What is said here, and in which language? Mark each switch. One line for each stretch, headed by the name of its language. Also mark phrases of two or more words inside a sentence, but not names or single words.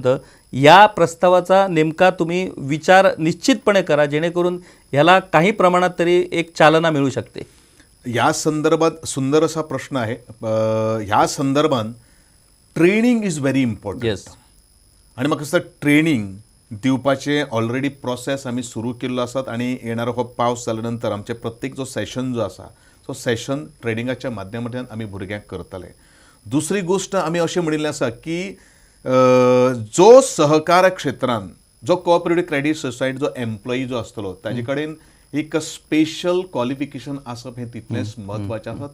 Marathi: या प्रस्तावाचा नेमका तुम्ही विचार निश्चितपणे करा जेणेकरून ह्याला काही प्रमाणात तरी एक चालना मिळू शकते. या संदर्भात सुंदर असा प्रश्न आहे. ह्या संदर्भात
English: training is very important.
Marathi: येस.
Konkani: आणि मग असं ट्रेनिंग दिवपाचे
English: already process
Konkani: आम्ही सुरू केल्लो आसात आणि येणारो हो पावस जाल्यानंतर आमचे प्रत्येक जो सेशन जो आसा तो सेशन ट्रेनिंगाच्या माध्यमांतल्यान आमी भुरग्यांक करतले. दुसरी गोष्ट आमी अशें म्हणिल्लें आसा की जो सहकार क्षेत्रांत जो
English: cooperative credit society
Konkani: जो एम्प्लॉई जो आसतलो ताजे कडेन एक
English: special qualification
Konkani: आसप हें तितलेंच म्हत्वाचें आसा.